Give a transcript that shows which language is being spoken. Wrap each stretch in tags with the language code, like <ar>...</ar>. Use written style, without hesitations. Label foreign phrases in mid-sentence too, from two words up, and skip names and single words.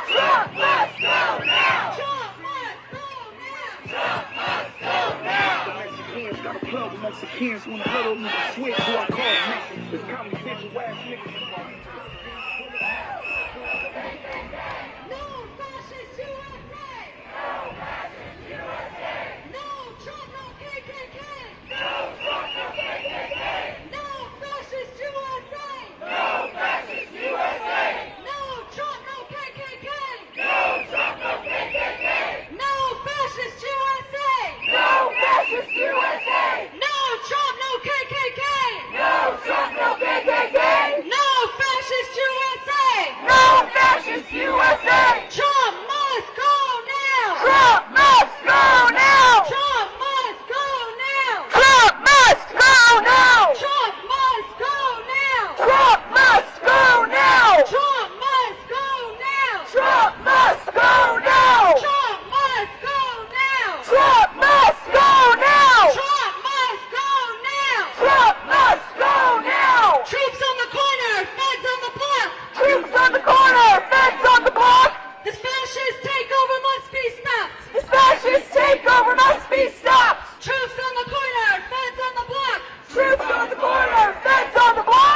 <en>Trump must go now! Trump must go now! Trump must go now! Mexicans got a plug with Mexicans when the huddle with the switch who I call Mexicans. This common sense ass niggas. No fascist USA! No fascist USA! No Trump, no KKK! No Trump, no KKK! No fascist USA! No fascist USA! No Trump, no KKK! No Trump, no KKK! No fascist USA! No fascist USA! No Trump, no KKK! No Trump, no KKK! No fascist USA! No fascist USA! Trump must go now! Trump must go now! Trump must go now! Trump must go now! Trump must go now! Trump must go now! Trump must go now! Trump must go now! Trump must go now! Trump must go now! Trump must go now! Trump must go now! Troops on the corner, feds on the block! Troops on the corner, feds on the block! This fascist takeover must be stopped! This fascist takeover must be stopped! Troops on the corner, feds on the block! Troops on the corner, feds on the block!</en>